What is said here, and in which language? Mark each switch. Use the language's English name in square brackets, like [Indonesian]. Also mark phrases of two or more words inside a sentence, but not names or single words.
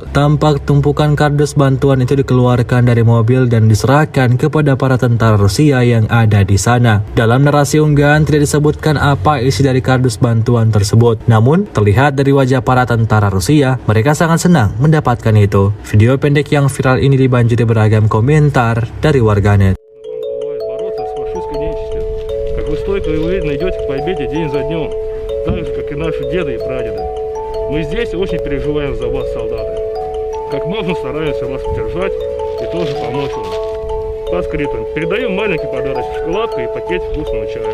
[Indonesian] Tampak tumpukan kardus bantuan itu dikeluarkan dari mobil dan diserahkan kepada para tentara Rusia yang ada di sana. Dalam narasi unggahan tidak disebutkan apa isi dari kardus bantuan tersebut. Namun, terlihat dari wajah para tentara Rusia, mereka sangat senang mendapatkan itu. Video pendek yang viral ini dibanjiri beragam komentar dari warganet. [Russian] Мы здесь очень переживаем за вас, солдаты. Как можно стараемся вас поддержать и тоже помочь вам. По скриптам передаем маленький подарочек, шоколадку и пакет вкусного чая.